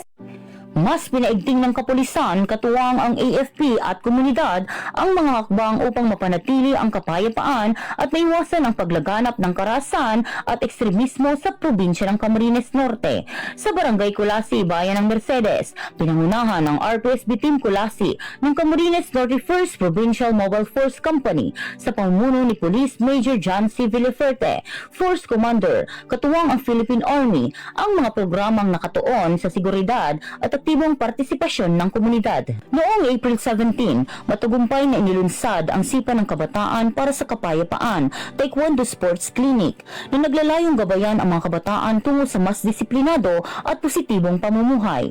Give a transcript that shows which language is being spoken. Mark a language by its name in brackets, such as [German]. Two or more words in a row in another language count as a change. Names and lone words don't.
[Filipino] Mas pinaigting ng kapulisan, katuwang ang AFP at komunidad ang mga hakbang upang mapanatili ang kapayapaan at maiwasan ang paglaganap ng karahasan at ekstremismo sa probinsya ng Camarines Norte. Sa Barangay Kulasi, Bayan ng Mercedes, pinangunahan ng R2SB Team Kulasi ng Camarines Norte 1st Provincial Mobile Force Company sa pamumuno ni Police Major John C. Villaferte, Force Commander, katuwang ang Philippine Army, ang mga programang nakatuon sa seguridad at aktibong partisipasyon ng komunidad. Noong April 17, matagumpay na inilunsad ang Sipa ng Kabataan para sa Kapayapaan, Taekwondo Sports Clinic, na naglalayong gabayan ang mga kabataan tungo sa mas disiplinado at positibong pamumuhay.